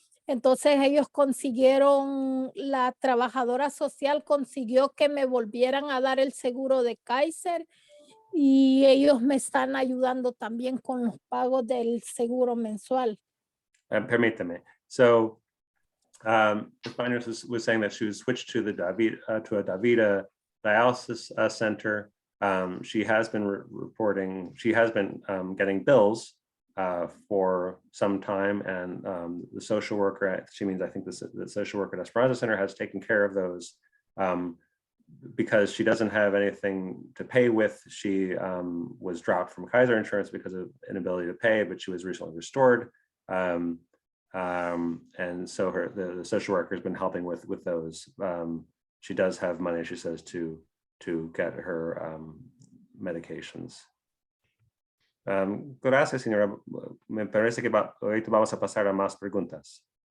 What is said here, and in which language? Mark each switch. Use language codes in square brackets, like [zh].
[es] Entonces ellos consiguieron, la trabajadora social consiguió que me volvieran a dar el seguro de Kaiser, y ellos me están ayudando también con los pagos del seguro mensual. Permítame. [en] So Ms. Baños was saying that she was switched to the to a Davita dialysis center. She has been reporting, she has been getting bills for some time, and the social worker, she means, I think the social worker at Esperanza Center has taken care of those. Because she doesn't have anything to pay with, she was dropped from Kaiser insurance because of inability to pay, but she was recently restored. And so the social worker has been helping with those. She does have money, she says, to get her medications. [es] Gracias, señora. Me parece que ahorita vamos a pasar a más preguntas.